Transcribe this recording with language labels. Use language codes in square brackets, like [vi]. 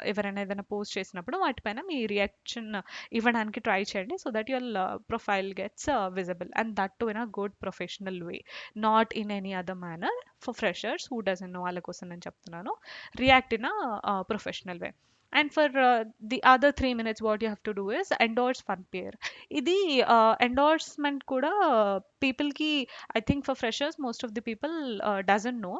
[te] ఎవరైనా ఏదైనా పోస్ట్ చేసినప్పుడు వాటిపైన మీ రియాక్షన్ ఇవ్వడానికి ట్రై చేయండి, [en] So that your profile gets visible and that to in a good professional way, not in any other manner. For freshers who doesn't know [te] వాళ్ళ కోసం నేను చెప్తున్నాను, [en] React in a professional way. And for the other 3 minutes, what you have to do is endorse fun pair. [te] ఇది endorsement కూడా పీపుల్కి, [en] I think for freshers most of the people doesn't know.